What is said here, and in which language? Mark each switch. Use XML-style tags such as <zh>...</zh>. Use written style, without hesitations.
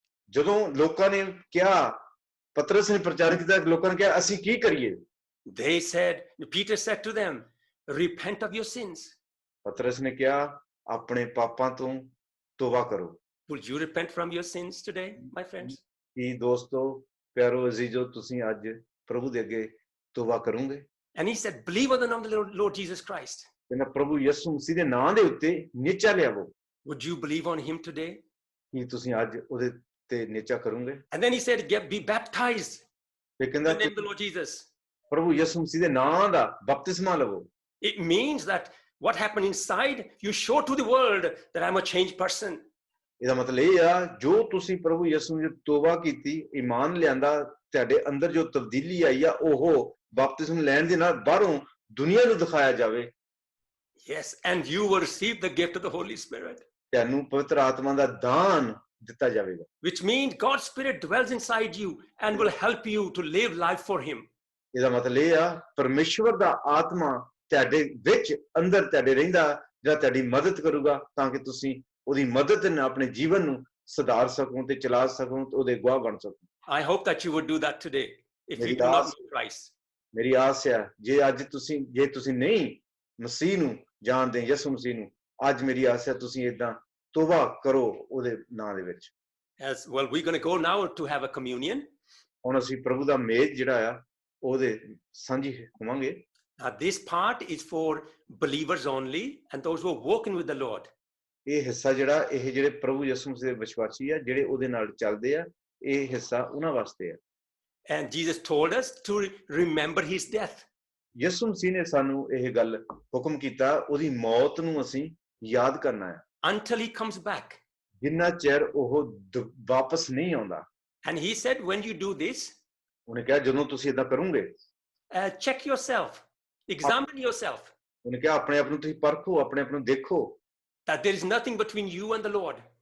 <pa>ਜਦੋਂ ਲੋਕਾਂ ਨੇ ਕਿਹਾ, ਪਤਰਸ ਨੇ ਪ੍ਰਚਾਰ ਕੀਤਾ, ਲੋਕਾਂ ਨੇ ਕਿਹਾ ਅਸੀਂ ਕੀ ਕਰੀਏ?</pa> <en>They said, Peter said to them, repent of your sins.</en> <pa>ਪਤਰਸ ਨੇ ਕਿਹਾ ਆਪਣੇ ਪਾਪਾਂ ਤੋਂ ਤੋਬਾ ਕਰੋ।</pa> <en>Will you repent from your sins today, my friends?</en> <pa>ਕੀ ਦੋਸਤੋ, ਪਿਆਰੋ ਅਜ਼ੀਜ਼ੋ, ਤੁਸੀਂ ਅੱਜ ਪ੍ਰਭੂ ਦੇ ਅੱਗੇ ਤੋਬਾ ਕਰੋਗੇ?</pa> <en>And he said, believe on the name of the Lord Jesus Christ.</en> <pa>ਕਹਿੰਦਾ ਪ੍ਰਭੂ ਯਿਸੂ ਮਸੀਹ ਦੇ ਨਾਂ ਦੇ ਉੱਤੇ ਨਿਹਚਾ ਲਿਆਵੋ।</pa> <en>Would you believe on him today?</en> <pa>ਕੀ ਤੁਸੀਂ ਅੱਜ ਉਹਦੇ ਤੇ ਨਿਹਚਾ ਕਰੋਗੇ?</pa> <en>And then he said, be baptized</en> <pa>ਤੇ</pa> <en>in</en> <pa>ਕਹਿੰਦਾ</pa> <en>the name of the Lord Jesus.</en> <pa>ਪ੍ਰਭੂ ਯਿਸੂ ਮਸੀਹ ਦੇ ਨਾਂ ਦਾ ਬਪਤਿਸਮਾ ਲਵੋ।</pa> <en>It means that what happened inside, you show to the world that I'm a changed person.</en> <pa>ਇਹਦਾ ਮਤਲਬ ਇਹ ਆ, ਜੋ ਤੁਸੀਂ ਪ੍ਰਭੂ ਯਿਸੂ ਦੀ ਤੋਬਾ ਕੀਤੀ, ਈਮਾਨ ਲਿਆਂਦਾ, ਤੁਹਾਡੇ ਅੰਦਰ ਜੋ ਤਬਦੀਲੀ ਆਈ ਆ, ਉਹ ਬਪਤਿਸਮ ਲੈਣ ਦੇ ਨਾਲ ਬਾਹਰੋਂ ਦੁਨੀਆ ਨੂੰ ਦਿਖਾਇਆ ਜਾਵੇ।</pa> <en>Yes, and you will receive the gift of the Holy Spirit.</en> <pa>ਤੁਹਾਨੂੰ ਪਵਿੱਤਰ ਆਤਮਾ ਦਾ ਦਾਨ ਦਿੱਤਾ ਜਾਵੇਗਾ।</pa> <en>Which means God's Spirit dwells inside you and will help you to live life for him.</en> <pa>ਇਹਦਾ ਮਤਲਬ ਇਹ ਆ, ਪਰਮੇਸ਼ਵਰ ਦਾ ਆਤਮਾ ਤੁਹਾਡੇ ਵਿੱਚ ਅੰਦਰ ਤੁਹਾਡੇ ਰਹਿੰਦਾ, ਜਿਹੜਾ ਤੁਹਾਡੀ ਮਦਦ ਕਰੂਗਾ ਤਾਂ ਕਿ ਤੁਸੀਂ ਉਹਦੀ ਮਦਦ ਨਾਲ ਆਪਣੇ ਜੀਵਨ ਨੂੰ ਸੁਧਾਰ ਸਕੋ ਤੇ ਚਲਾ ਸਕੋ ਤੇ ਉਹਦੇ ਗਵਾਹ ਬਣ ਸਕੋ।</pa> <en>I hope that you would do that today if you do not know Christ.</en> <pa>ਮੇਰੀ ਆਸ ਹੈ ਜੇ ਅੱਜ ਤੁਸੀਂ ਨਹੀਂ ਮਸੀਹ ਨੂੰ ਜਾਣਦੇ, ਯਿਸੂ ਮਸੀਹ ਨੂੰ, ਅੱਜ ਮੇਰੀ ਆਸ ਹੈ ਤੁਸੀਂ ਏਦਾਂ ਤੋਬਾ ਕਰੋ ਉਹਦੇ ਨਾਂ ਦੇ ਵਿੱਚ।</pa> <en>As well, we're going to go now to have a communion.</en> <pa>ਹੁਣ ਅਸੀਂ ਪ੍ਰਭੂ ਦਾ ਮੇਜ਼ ਜਿਹੜਾ ਆ ਉਹਦੇ ਸਾਂਝੀ ਹੋਵਾਂਗੇ।</pa> <en>This part is for believers only and those who are walking with the Lord.</en> <pa>ਇਹ ਹਿੱਸਾ ਜਿਹੜਾ ਇਹ ਜਿਹੜੇ ਪ੍ਰਭੂ ਯਿਸੂ ਮਸੀਹ ਦੇ ਵਿਸ਼ਵਾਸੀ ਆ, ਜਿਹੜੇ ਉਹਦੇ ਨਾਲ ਚੱਲਦੇ ਆ, ਇਹ ਹਿੱਸਾ ਉਹਨਾਂ ਵਾਸਤੇ ਆ।</pa> <en>And Jesus told us to remember his death.</en> <pa>ਯਿਸੂ ਮਸੀਹ ਨੇ ਸਾਨੂੰ ਇਹ ਗੱਲ ਹੁਕਮ ਕੀਤਾ, ਉਹਦੀ ਮੌਤ ਨੂੰ ਅਸੀਂ ਯਾਦ ਕਰਨਾ ਹੈ</pa> <en>Until he comes back.</en> <pa>ਜਿੰਨਾ ਚਿਰ ਉਹ ਵਾਪਸ ਨਹੀਂ ਆਉਂਦਾ।</pa> <en>And he said, when you do this,</en> <pa>ਉਹਨੇ ਕਿਹਾ ਜਦੋਂ ਤੁਸੀਂ ਏਦਾਂ ਕਰੋਗੇ,</pa> <en>check yourself, examine yourself,</en> <pa>ਉਹਨੇ ਕਿਹਾ ਆਪਣੇ ਆਪ ਨੂੰ ਤੁਸੀਂ ਪਰਖੋ, ਆਪਣੇ ਆਪ ਨੂੰ ਦੇਖੋ,</pa> <en>that there is nothing between you and the Lord.</en>